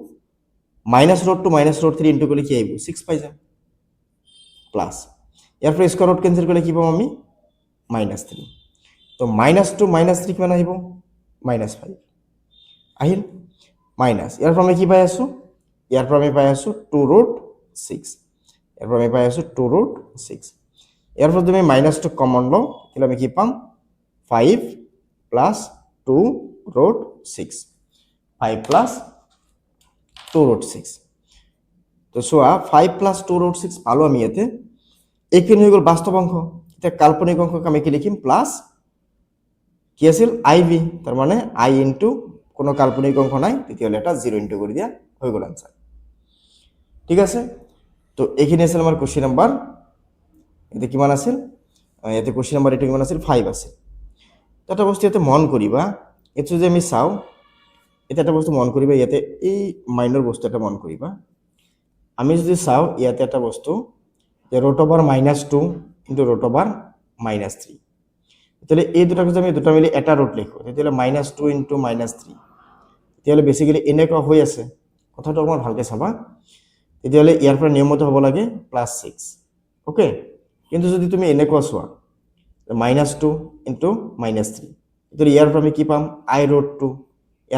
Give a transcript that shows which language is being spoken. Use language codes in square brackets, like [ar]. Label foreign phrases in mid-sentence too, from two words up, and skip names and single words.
[as] -√2 ইনটু কৰিলে কি আহিব 6 পাই যাম প্লাস ইয়াৰ পৰা [en] square root [as] কেনসেল কৰিলে কি পাম আমি -3 তো -2 -3 কিমান আহিব -5 আহিল মাইনাস ইয়াৰ পৰা আমি কি পাই আছো ইয়াৰ পৰা আমি পাই আছো 2√6 ইয়াৰ পৰা আমি পাই আছো 2√6 ইয়াৰ পৰা তুমি -2 কমন লও তাহলে আমি কি পাম 5 প্লাস 2√6 5 প্লাস 2√6 তো সোয়া 5 প্লাস 2√6 পালো আমি এতে এইখিনি হৈ গল বাস্তৱ অংশ এটা কাল্পনিক অংশক আমি কি লিখিম প্লাস কি আছিল IB তার মানে I ইনটু কোনো কাল্পনিক অংশ নাই তেতিয়ালে এটা 0 ইনটু কৰি দিয়া হৈ গল आंसर ঠিক আছে তো এইখিনি আছিল আমাৰ [en] question number [as] এতে কিমান আছিল এতে [en] question number [as] এটো কিমান আছিল 5 আছে তো এটা বস্তু এতে মন কৰিবা এটো যে আমি চাও এটা একটা বস্তু মন কৰিবা ইয়াতে এই মাইনৰ বস্তু এটা মন কৰিবা আমি যদি চাও ইয়াতে একটা বস্তু যে √2 ইনটু √3 তাহলে এই দুটাকে যদি আমি দুটা মিলি এটা ৰুট লিখো তেতিয়ালে -2 ইনটু -3 তেতিয়ালে বেসিক্যালি এনেকুৱা হৈ আছে কথাটো অকমান ভালকে চাবা তেতিয়ালে ইয়াৰ পৰা নিয়ম মতে হ'ব লাগে +6 ওকে কিন্তু যদি তুমি এনেকুৱা চোৱা -2 ইনটু -3 তেতিয়ালে ইয়াৰ পৰা আমি কি পাম I√2 ইয়াৰ